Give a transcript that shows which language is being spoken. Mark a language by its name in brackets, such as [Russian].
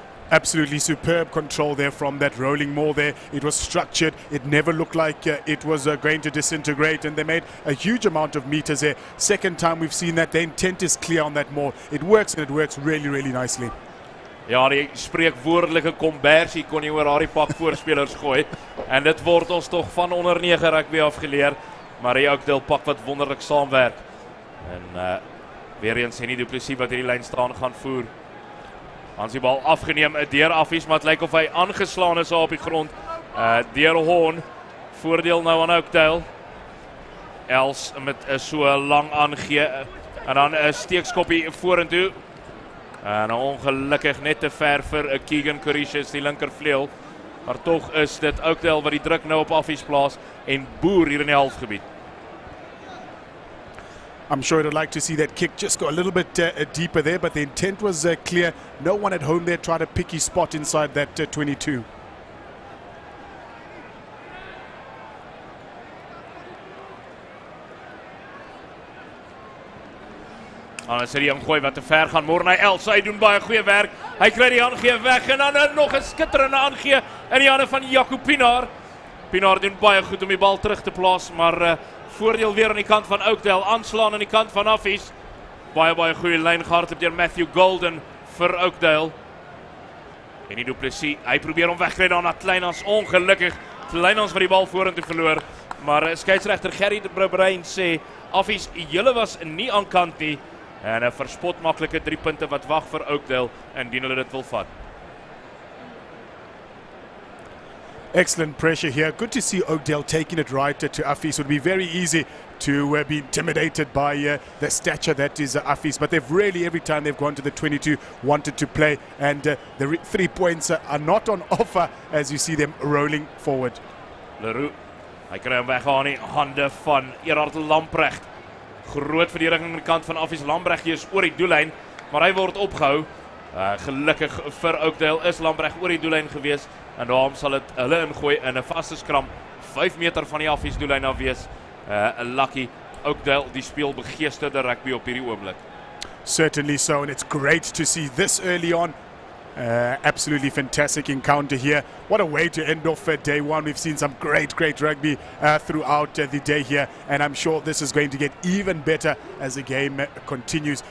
[English] Absolutely superb control there from that rolling maul there. It was structured. It never looked like it was going to disintegrate, and they made a huge amount of meters there. Second time we've seen that. The intent is clear on that maul. It works, and it works really, really nicely. [Afrikaans] Ja, die spreekwoordelike kombersie kon jy oor haar pak voorspelers gooi. En dit word ons toch van onder 9 rugby afgeleer. Maar die Oakdale pak wat wonderlik saamwerk. En weer eens Henny Du Plessis wat hierdie lyn staan gaan voer. Hans die bal afgeneem deur Affies, maar het lyk of hy aangeslaan is op die grond. Deur Horn, voordeel nou aan Oakdale. Els met so lang aangee. En dan 'n steekskoppie vorentoe. En ongelukkig net te ver vir Keegan Coricius, die linkervleuel. Maar tog is dit Oakdale wat die druk nou op Affies plaas en boer hier in die halfgebied. [English] I'm sure I'd like to see that kick just go a little bit deeper there, but the intent was clear. No one at home there tried to pick his spot inside that 22. [Afrikaans] Dan is die ingooi wat te ver gaan. Mornay Els, hy doen baie goeie werk. Hy kry die aangee weg en dan nog 'n skitterende aangee in die hande van Jaco Pinaar. Pinaar doen baie goed om die bal terug te plaas, maar voordeel weer aan die kant van Oakdale, aanslaan aan die kant van Affies. Baie goeie lyn gehardloop deur Matthew Golden vir Oakdale. En die Du Plessis, hy probeer hom wegkry daar na Kleinhans, ongelukkig. Kleinhans wat die bal vorentoe verloor, maar skeieregter Gerry de Bruin sê Affies, julle was nie aan kant nie. En 'n verspot maklike 3 punte wat wag vir Oakdale indien hulle dit wil vat. [English] Excellent pressure here. Good to see Oakdale taking it right to Affies. It would be very easy to be intimidated by the stature that is Affies, but they've really, every time they've gone to the 22, wanted to play, and the 3 points are not on offer as you see them rolling forward. [Afrikaans] Leroux, hy kry hom weg aan die hande van Gerard Lamprecht. Groot verdediging aan die kant van Affies. Lamprecht is oor die doellyn, maar hy word opgehou. Gelukkig vir Oakdale is Lamprecht oor die doellyn gewees en daarom sal dit hulle ingooi in 'n vaste skram 5 meter van die Affies doellyn af wees. 'n Lucky Oakdale die speel begeesterde rugby op hierdie oomblik. [English] Certainly so, and it's great to see this early on. Absolutely fantastic encounter here. What a way to end off day one. We've seen some great rugby throughout the day here, and I'm sure this is going to get even better as the game continues.